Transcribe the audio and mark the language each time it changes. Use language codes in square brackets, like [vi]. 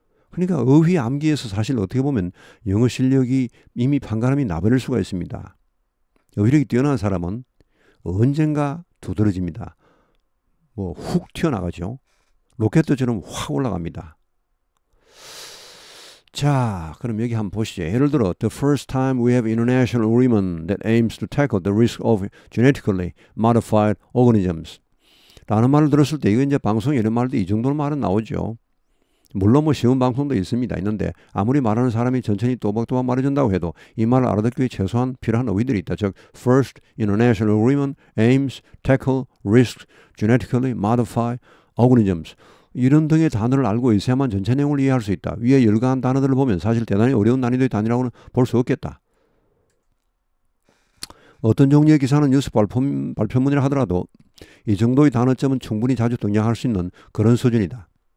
[ko] 그러니까 어휘 암기에서 사실 어떻게 보면 영어 실력이 이미 판가름이 나버릴 수가 있습니다. 어휘력이 뛰어난 사람은 언젠가 두드러집니다. 훅 튀어나가죠. 로켓처럼 확 올라갑니다. 자, 그럼 여기 한번 보시죠. 예를 들어, [en] the first time we have international agreement that aims to tackle the risk of genetically modified organisms. [ko] 라는 말을 들었을 때, 이거 이제 방송에 이런 말도 이 정도는 말은 나오죠. 물론 쉬운 방송도 있는데, 아무리 말하는 사람이 천천히 또박또박 말해준다고 해도 이 말을 알아듣기 위해 최소한 필요한 어휘들이 있다. 즉, [en] first international agreement aims to tackle risks genetically modified organisms. [ko] 이런 등의 단어를 알고 있어야만 전체 내용을 이해할 수 있다. 위에 열거한 단어들을 보면 사실 대단히 어려운 난이도의 단위라고는 볼 수 없겠다. 어떤 종류의 기사는 뉴스 발표문이라 하더라도 이 정도의 단어점은 충분히 자주 등장할 수 있는 그런 수준이다.